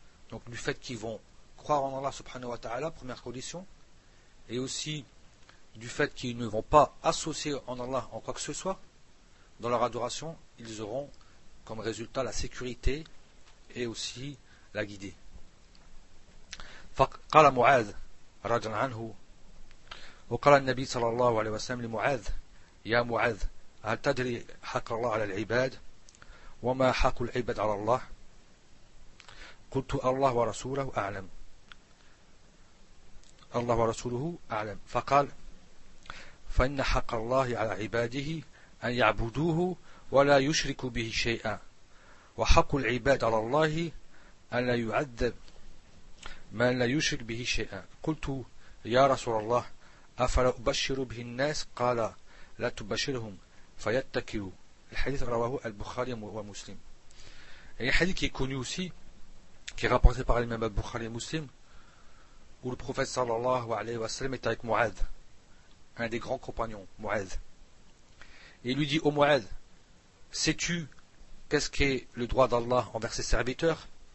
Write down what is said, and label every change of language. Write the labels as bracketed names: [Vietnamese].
[French] Donc du fait qu'ils vont croire en Allah subhanahu wa ta'ala, première condition, et aussi du fait qu'ils ne vont pas associer en Allah en quoi que ce soit, dans leur adoration, ils auront comme résultat la sécurité et aussi la guidée. [Arabic] فَقَالَ مُعَاذْ رَجَلْ عَنْهُ وقال النبي صلى الله عليه وسلم لمعاذ يا معاذ هل تدري حق الله على العباد وما حق العباد على الله قلت الله ورسوله أعلم الله ورسوله أعلم فقال فإن حق الله على عباده أن يعبدوه ولا يشركوا به شيئا وحق العباد على الله أن لا يعذب من لا يشرك به شيئا قلت يا رسول الله أفلا أبشر به الناس قال لا تبشرهم فيتكلوا الحديث رواه البخاري ومسلم. [French] Et un hadith qui est connu aussi, qui est rapporté par l'imam al-Bukhari et Muslim, où le prophète sallallahu alayhi wa sallam est avec Mu'adh, un des grands compagnons, Mu'adh. Et il lui dit, ô Mu'adh, sais-tu qu'est-ce qu'est le droit d'Allah envers ses serviteurs?